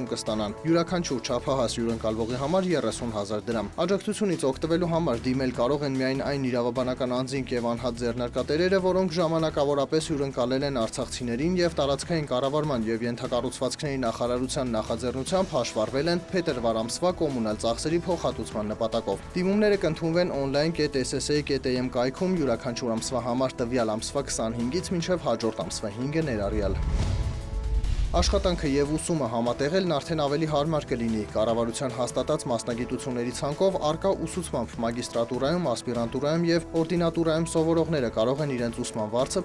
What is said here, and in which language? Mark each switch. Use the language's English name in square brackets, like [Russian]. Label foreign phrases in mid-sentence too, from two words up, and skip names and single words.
[Armenian] կստանան։ Յուրաքանչյուր չափահաս հյուրընկալվողի համար 30,000 դրամ։ Աջակցությունից օգտվելու համար դիմել կարող են միայն այն իրավաբանական անձինք եւ անհատ ձեռնարկատերերը, որոնք ժամանակավորապես հյուրընկալել են արցախցիներին եւ տարածքային կառավարման եւ ենթակառուցվածքների նախարարության նախաձեռնությամբ հաշվառվել են փետրվար ամսվա կոմունալ ծախսերի փոխհատուցման նպատակով։ Դիմումները կընդունվեն online.ssa.am կայքում յուրաքանչյուր ամսվա համար տվյալ ամսվա 25-ից մինչև հաջորդ ամսվա 5-ը ներառյալ։ Աշխատանքը եւ ուսումը համատեղելն արդեն ավելի հարմար կլինի։ Կառավարության հաստատած մասնագիտությունների ցանկով արկա ուսուցմամբ մագիստրատուրայում, ասպիրանտուրայում եւ օրդինատուրայում սովորողները կարող են իրենց ուսման վարձը